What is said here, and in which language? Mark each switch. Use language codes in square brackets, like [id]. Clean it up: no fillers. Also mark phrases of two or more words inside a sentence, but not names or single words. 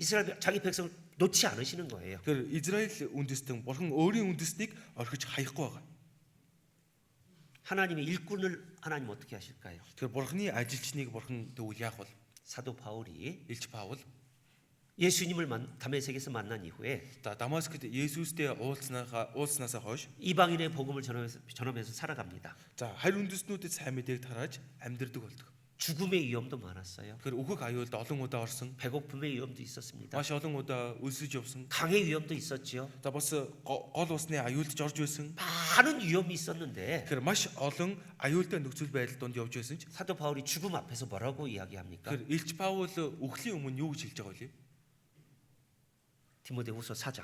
[ko] 이스라엘 자기 백성을 놓지 않으시는 거예요. [mn] Тэгэхээр Израиль үндэстэн бурхан өөрийн үндэстнийг орхиж хаяхгүй байгаа. [ko] 하나님의 일꾼을 하나님 어떻게 하실까요? [mn] Тэгэхээр бурханы ажилчныг бурхан тэгвэл яах вэ? [ko] 사도 바울이 [mn] Илч Паул [ko] 예수님을 다메섹에서 만난 이후에 [mn] Дамаскт Есүстэй уулзснаасаа хойш [ko] 이방인의 복음을 전하면서 살아갑니다. [mn] за харь үндэстнүүдэд сайн мэдээг тарааж амьдрдаг болдог. [ko] 죽음의 위험도 많았어요. [mn] Тэгэхээр үхэх аюулд олон удаа орсон. [ko] 배고픔의 위험도 있었습니다. [mn] Маш олон удаа өлсөж явсан. [ko] 강의 위험도 있었지요. [mn] За бас гол усны аюулд орж байсан. [ko] 많은 위험이 있었는데 [mn] Тэгэхээр маш олон аюултай нөхцөл байдал донд явж байсан ч [ko] 사도 바울이 죽음 앞에서 뭐라고 이야기합니까? [mn] тэгэхээр Илч Паул үхлийн өмнө юу гэж хэлж байгаа вэ? [ko] 디모데후서 4장